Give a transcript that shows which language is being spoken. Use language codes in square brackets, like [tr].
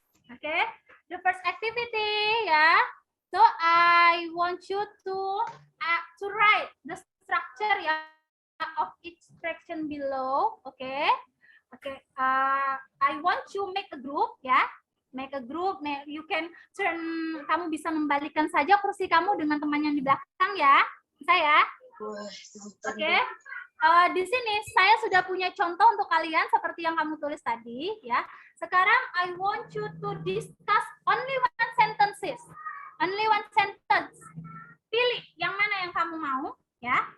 [en] Oke, the first activity ya. So I want you to write the structure ya of each fraction below. Okay. I want you make a group ya. Make a group. You can turn. [id] Kamu bisa membalikkan saja kursi kamu dengan teman yang di belakang ya. Bisa ya. Oke. Di sini saya sudah punya contoh untuk kalian seperti yang kamu tulis tadi ya. Sekarang [en] I want you to discuss only one sentences. Only one sentence. [id] Pilih yang mana yang kamu mau ya.